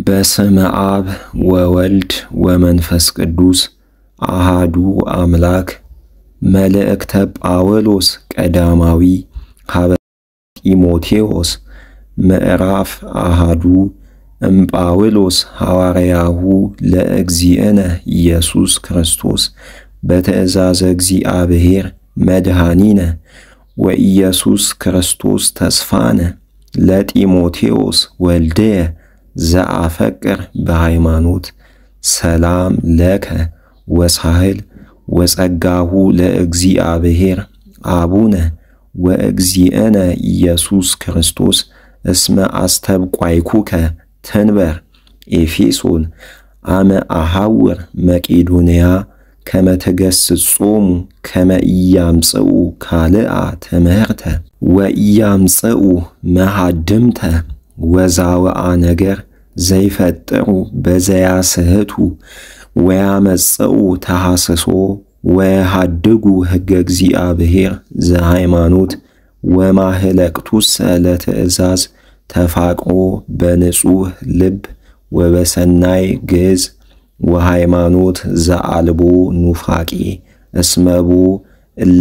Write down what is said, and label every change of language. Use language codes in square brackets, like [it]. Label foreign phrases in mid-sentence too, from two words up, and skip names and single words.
[gez] በስመ አብ ወወልድ ወመንፈስ ቅዱስ አሃዱ አምላክ። መልእክተ ጳውሎስ ቀዳማዊ ሀበ ጢሞቴዎስ ምዕራፍ አሃዱ እምጳውሎስ ሐዋርያሁ ለእግዚእነ ኢየሱስ ክርስቶስ በትእዛዘ እግዚአብሔር መድኃኒነ ወኢየሱስ ክርስቶስ ተስፋነ ለጢሞቴዎስ ወልድየ ዘአፈቅር በሃይማኖት ሰላም ለከ ወሳህል ወጸጋሁ ለእግዚአብሔር አቡነ ወእግዚእነ ኢየሱስ ክርስቶስ እስመ አስተብቋይኩከ ትንበር ኤፌሶን አመ አሐውር መቄዶንያ ከመ ትገሥጾሙ ከመ ኢያምጽኡ ካልአ ትምህርተ ወኢያምጽኡ መሃድምተ ወዛወአ ነገር ዘይፈጥሩ በዘያስህቱ ወያመጽኡ ተሐስሶ ወየሃድጉ ሕገ እግዚአብሔር ዘሃይማኖት ወማህለቅቱሰ ለትእዛዝ ተፋቅሮ በንጹሕ ልብ ወበሰናይ ግዝ ወሃይማኖት ዘአልቦ ኑፋቄ እስመቦ እለ